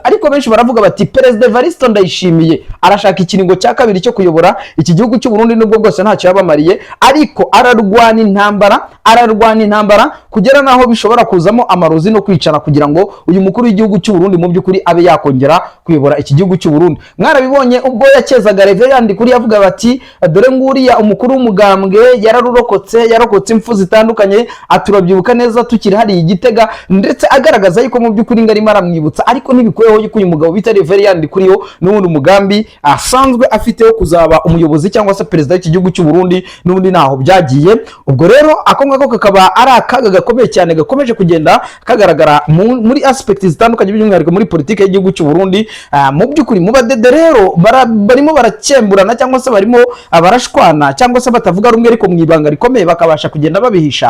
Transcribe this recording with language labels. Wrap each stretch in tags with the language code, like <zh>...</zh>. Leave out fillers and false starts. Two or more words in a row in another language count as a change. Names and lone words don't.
<rw>Ariko benshi baravuga bati Perezida Evariste Ndayishimiye arashaka ikiringo cya kabiri cyo kuyobora iki gihugu cy'u Burundi, nubwo bwose ntacyo yabamariye, ariko ararwana intambara kugera naho bishobora kuzamo amarozi no kwicana kugira ngo uyu mukuru w'igihugu cy'u Burundi mu by'ukuri abe yakongera kuyobora iki gihugu cy'u Burundi. Mwarabibonye ubwo yakezaga Reverend kuri yavuga bati dore nguriya umukuru w'umugambwe yararokotse impfu zitandukanye, aturabyibuka neza tukiri hari Igitega, ndetse agaragaza yuko mu by'ukuri ngari maramwibutsa, ariko ntibikuyeho yuko uyu mugabo bita Reverend kuriyo n'ubundi umugambi asanzwe afiteho kuzaba umuyobozi cyangwa se perezida w'iki gihugu cy'u Burundi, n'ubundi naho byagiye. Ubwo rero ako ngako kakaba ari akaga gakomeye cyane gakomeje kugenda kagaragara muri aspect zitandukanye, by'umwihariko muri politike y'igihugu cy'u Burundi. Mu by'ukuri mu badede rero barimo barakemburana cyangwa se barimo barashwana cyangwa se batavuga rumwe, ariko mu ibanga rikomeye bakabasha kugenda babihisha.</rw>